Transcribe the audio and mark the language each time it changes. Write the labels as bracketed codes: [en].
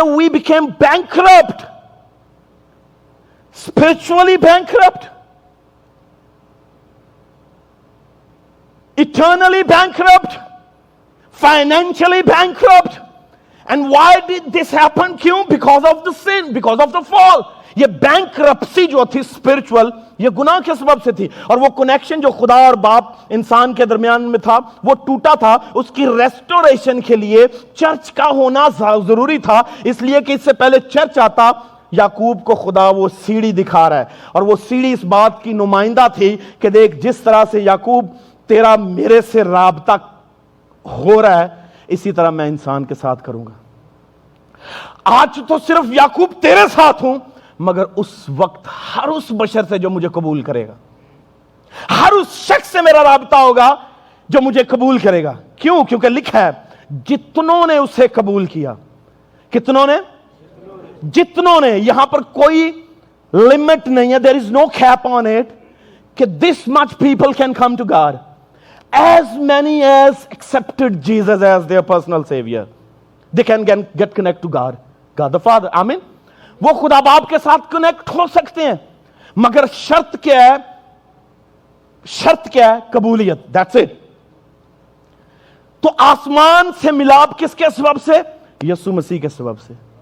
[en] we became bankrupt, spiritually bankrupt, eternally bankrupt, financially bankrupt. And why did this happen? کیوں؟ because of the sin, because of the fall. [ur] یہ bankruptcy جو تھی spiritual, یہ گناہ کے سبب سے تھی. اور وہ کنیکشن جو خدا اور باپ انسان کے درمیان میں تھا وہ ٹوٹا تھا. اس کی ریسٹوریشن کے لیے چرچ کا ہونا ضروری تھا. اس لیے کہ اس سے پہلے چرچ آتا, یعقوب کو خدا وہ سیڑھی دکھا رہا ہے. اور وہ سیڑھی اس بات کی نمائندہ تھی کہ دیکھ جس طرح سے یعقوب تیرا میرے سے رابطہ ہو رہا ہے, اسی طرح میں انسان کے ساتھ کروں گا. آج تو صرف یعقوب تیرے ساتھ ہوں, مگر اس وقت ہر اس بشر سے جو مجھے قبول کرے گا, ہر اس شخص سے میرا رابطہ ہوگا جو مجھے قبول کرے گا. کیوں؟ کیونکہ لکھا ہے جتنوں نے اسے قبول کیا. کتنوں نے؟ جتنوں نے. یہاں پر کوئی لمٹ نہیں ہے. [en] there is no cap on it کہ this much people can come to God. as many as accepted Jesus as their personal savior, they can get connect to God the Father. [ur] آمین. وہ خدا باپ کے ساتھ connect ہو سکتے ہیں, مگر شرط کیا ہے؟ شرط کیا ہے؟ قبولیت. [en] That's it. [ur] تو آسمان سے ملاپ کس کے سبب سے؟ یسوع مسیح کے سبب سے.